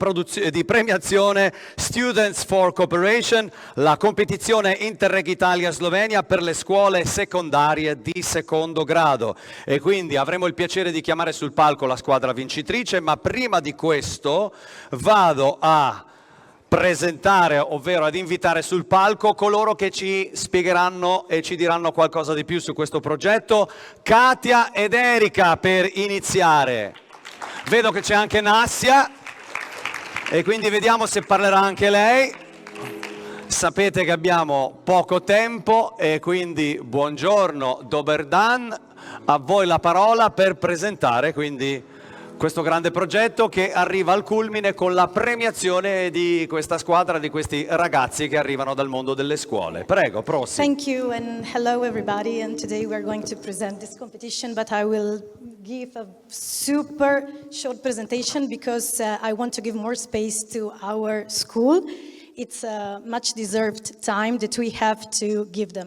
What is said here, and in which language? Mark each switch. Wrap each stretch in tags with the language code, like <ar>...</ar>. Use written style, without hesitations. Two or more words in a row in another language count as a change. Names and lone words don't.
<it>premiazione Students for Cooperation, la competizione Interreg Italia-Slovenia per le scuole secondarie di secondo grado, e quindi avremo il piacere di chiamare sul palco la squadra vincitrice, ma prima di questo vado a presentare, ovvero ad invitare sul palco coloro che ci spiegheranno e ci diranno qualcosa di più su questo progetto. Katia ed Erika per iniziare. Vedo che c'è anche Nassia e quindi vediamo se parlerà anche lei. Sapete che abbiamo poco tempo e quindi buongiorno,</it> <sl>dober dan,</sl> <it>a voi la parola per presentare quindi questo grande progetto che arriva al culmine con la premiazione di questa squadra, di questi ragazzi che arrivano dal mondo delle scuole. Prego, prossimo.</it> <en>Thank you and hello everybody, and today we're going to present this competition, but I will give a super short presentation because I want to give more space to our school. It's a much deserved time that we have to give them.</en>